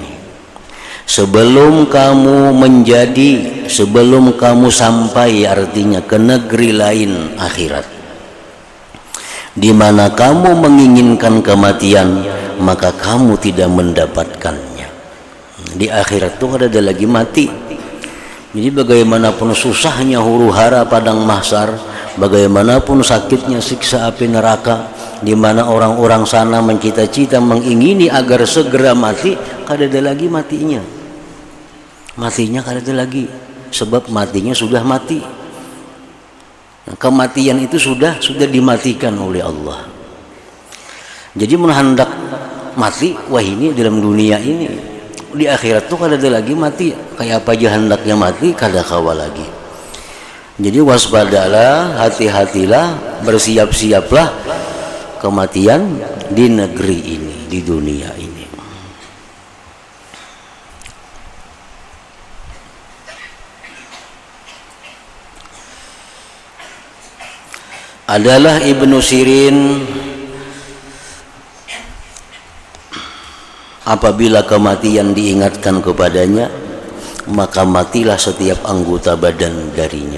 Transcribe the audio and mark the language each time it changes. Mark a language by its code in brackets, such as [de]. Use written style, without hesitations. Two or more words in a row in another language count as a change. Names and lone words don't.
[id] Sebelum kamu sampai, artinya ke negeri lain, akhirat, di mana kamu menginginkan kematian, maka kamu tidak mendapatkannya. Di akhirat itu ada lagi mati. Jadi bagaimanapun susahnya huru-hara padang mahsyar, bagaimanapun sakitnya siksa api neraka, di mana orang-orang sana mencita-cita mengingini agar segera mati, kada ada lagi matinya. Matinya kada ada lagi, sebab matinya sudah mati. Nah, kematian itu sudah dimatikan oleh Allah. Jadi hendak mati, wah ini dalam dunia ini. Di akhirat tuh kada ada lagi mati. Kayak apa aja hendaknya mati, [bjn] kada kawa lagi. [id] Jadi waspadalah, hati-hatilah, bersiap-siaplah kematian di negeri ini, di dunia ini. Adalah Ibnu Sirin, apabila kematian diingatkan kepadanya, maka matilah setiap anggota badan darinya.